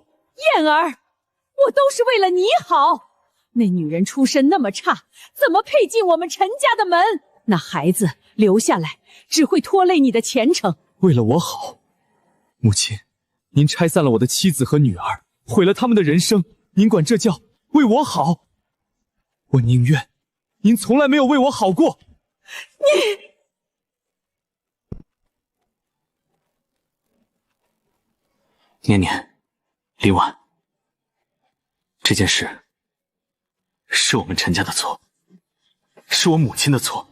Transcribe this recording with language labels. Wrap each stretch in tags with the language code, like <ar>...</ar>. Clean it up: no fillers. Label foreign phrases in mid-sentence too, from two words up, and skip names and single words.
<zh>燕兒，我都是為了你好。那女人出身那麼差，怎麼配進我們陳家的門？那孩子留下來，只會拖累你的前程。為了我好，母親，您拆散了我的妻子和女兒，毀了他們的人生，您管這叫為我好？我寧願您從來沒有為我好過。念念，林婉，這件事是我們陳家的錯，是我母親的錯。</zh>